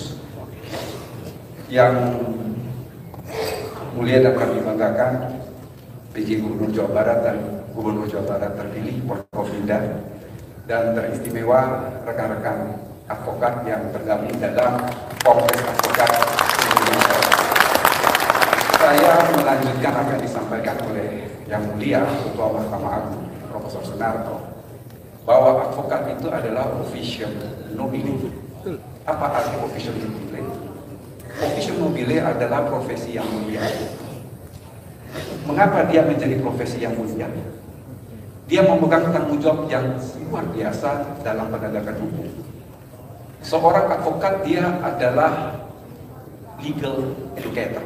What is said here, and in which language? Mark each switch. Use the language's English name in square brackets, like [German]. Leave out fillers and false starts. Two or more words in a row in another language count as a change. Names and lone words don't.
[Indonesian] Yang mulia dan kami banggakan PJ Gubernur Jawa Barat dan Gubernur Jawa Barat terpilih Forkopimda, dan teristimewa rekan-rekan advokat yang tergabung dalam Kongres Advokat Indonesia. Saya melanjutkan apa yang disampaikan oleh Yang Mulia Ketua Mahkamah Agung Profesor Sunarto, bahwa advokat itu adalah [Latin] officium nobile. [Indonesian] Apa arti [Latin] officium nobile? Officium nobile [Indonesian] adalah profesi yang mulia. Mengapa dia menjadi profesi yang mulia? Dia memegang tanggung jawab yang luar biasa dalam penegakan hukum. Seorang advokat dia adalah [English] legal educator.